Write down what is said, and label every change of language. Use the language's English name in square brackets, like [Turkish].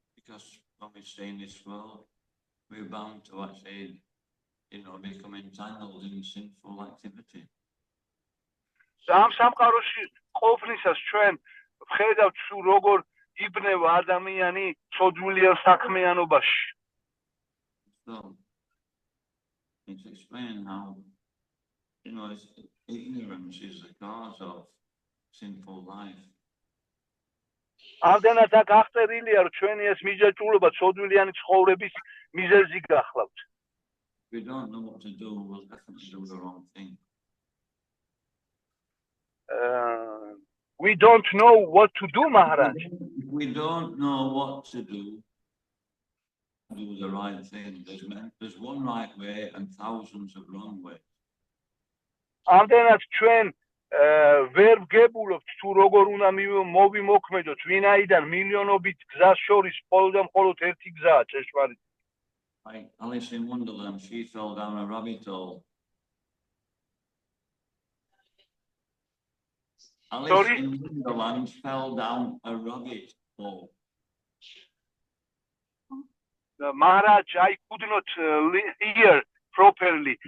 [English] because when we stay in this world, we're bound to actually, become entangled in sinful activity. [Georgian] ამ სამყაროში ყოფნისას ჩვენ ვხედავთ სულ როგორ იბნევა ადამიანი ცოდვილიერ საქმიანობაში. [English] So it's explained how, ignorance is the cause of sinful life. [Georgian] ამდენად აქ აღწერილია, რომ ჩვენი ეს მიჯაჭვულობა ცოდვილიანი ცხოვრების მიზეზი გახლავთ. [English] If we don't know what to do, we'll definitely do the wrong thing. We don't know what to do, Maharaj. If we don't know what to do the right thing. There's one right way and thousands of wrong ways. [Georgian] ამდენად ჩვენ ვერ ვგებულობთ თუ როგორ უნდა მოვიმოქმედოთ, ვინაიდან მილიონობით გზას შორის მხოლოდ ერთი გზაა ჭეშმარიტი. [English] Like Alice in Wonderland, she fell down a rabbit hole. Alice in Wonderland fell down a rabbit hole. Maharaj, I could not hear properly.